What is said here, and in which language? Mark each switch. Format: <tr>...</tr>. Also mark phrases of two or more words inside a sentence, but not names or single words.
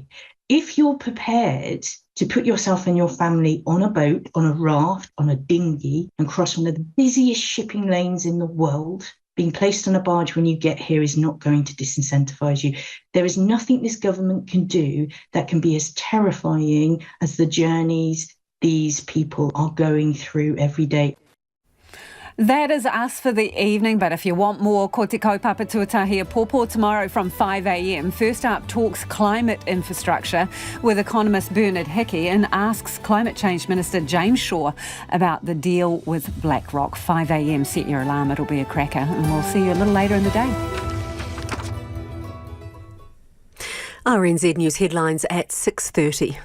<en>If you're prepared to put yourself and your family on a boat, on a raft, on a dinghy, and cross one of the busiest shipping lanes in the world, being placed on a barge when you get here is not going to disincentivise you. There is nothing this government can do that can be as terrifying as the journeys these people are going through every day. That is us for the evening, but if you want more,</en> <mi>ko te kaupapa tuatahi a pōpō</mi> <en>tomorrow from 5 a.m. First up, talks climate infrastructure with economist Bernard Hickey and asks Climate Change Minister James Shaw about the deal with BlackRock. 5 a.m, set your alarm, it'll be a cracker, and we'll see you a little later in the day. RNZ News headlines at 6:30.</en>